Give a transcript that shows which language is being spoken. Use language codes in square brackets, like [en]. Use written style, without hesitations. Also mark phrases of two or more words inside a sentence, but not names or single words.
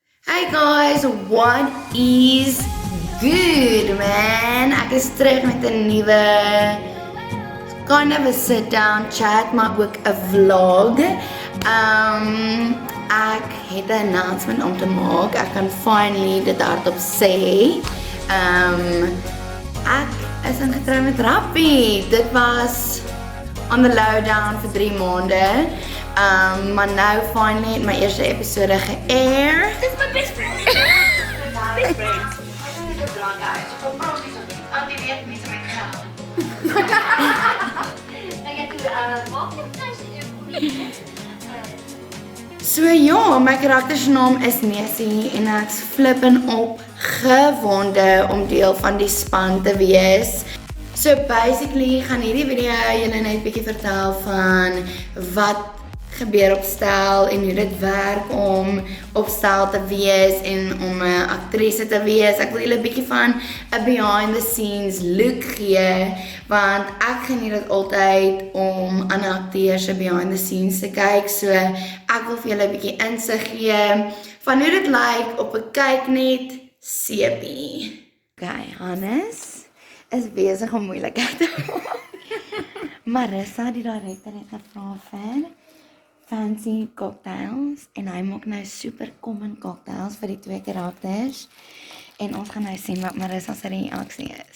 [en] Hey guys, what is good man? [af] Ek is terug met 'n nuwe [en] kind of a sit down chat, [af] maar ook 'n vlog. Ek het 'n announcement om te maak. Ek kan finally dit hardop sê. Ek is ingetrou met Rappie. Dit was [en] on the lowdown [af] vir 3 maande. Maar nou finally het my eerste episode geair. [en] This is my best friend. Best friend. [af] So ja, my karakter se naam is Nessie en ek's flippin' opgewonde om deel van die span te wees. So basically gaan hierdie video julle net 'n bietjie vertel van wat gebeur op stel en hoe dit werk om op stel te wees en om 'n aktrise te wees. Ek wil julle 'n bietjie van 'n [en] behind the scenes look [af] gee, want ek geniet dit altyd om ander akteurs se [en] behind the scenes [af] te kyk. So ek wil vir julle 'n bietjie insig gee van hoe dit lyk op 'n kyknet sepie. Okay, Hannes is besig om moeilikheid te maak. Marissa, die director, het gevra vir [en] fancy cocktails [af] en hy maak nou [en] super common cocktails [af] vir die 2 karakters en ons gaan nou sien wat Marissa se reaksie is.